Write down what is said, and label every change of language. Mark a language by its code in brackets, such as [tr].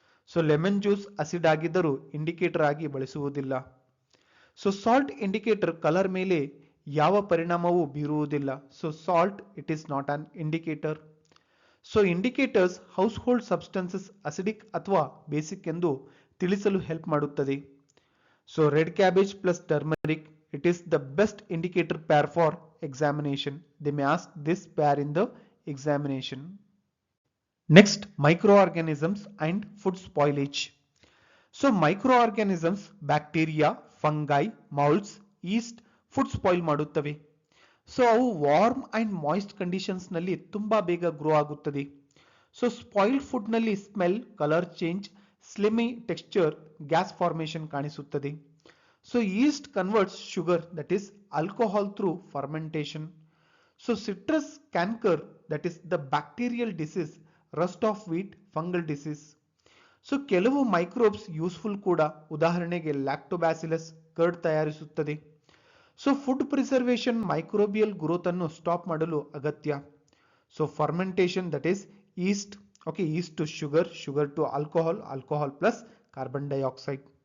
[kn] So lemon juice acid ಆಗಿದ್ದರೂ indicator ಆಗಿ ಬಳಸುವುದಿಲ್ಲ. ಸೊ ಸಾಲ್ಟ್ ಇಂಡಿಕೇಟರ್ ಕಲರ್ ಮೇಲೆ ಯಾವ ಪರಿಣಾಮವೂ ಬೀರುವುದಿಲ್ಲ. So [en] Salt it is not an indicator. [kn] So indicators house hold substances acidic ಅಥವಾ basic ಎಂದು ತಿಳಿಸಲು ಹೆಲ್ಪ್ ಮಾಡುತ್ತದೆ. [en] So red cabbage plus turmeric, it is the best indicator pair for examination. They may ask this pair in the examination. Next, microorganisms and food spoilage. So microorganisms, bacteria, fungi, molds, yeast, food spoil ಮಾಡುತ್ತವೆ. [kn] So ಅವು warm and moist conditions ನಲ್ಲಿ ತುಂಬಾ ಬೇಗ grow ಆಗುತ್ತದೆ. So spoiled food ನಲ್ಲಿ smell, colour change, ಸ್ಲಿಮಿ texture, gas formation ಕಾಣಿಸುತ್ತದೆ. [en] So yeast converts sugar, that is alcohol, through fermentation. So citrus canker, that is the bacterial disease, rust of wheat, fungal disease. [kn] So ಕೆಲವು microbes useful ಕೂಡ, ಉದಾಹರಣೆಗೆ lactobacillus curd ತಯಾರಿಸುತ್ತದೆ. So food preservation microbial growth ಅನ್ನು stop ಮಾಡಲು ಅಗತ್ಯ. [en] So fermentation that is yeast, okay, yeast to sugar, sugar to alcohol, alcohol plus carbon dioxide.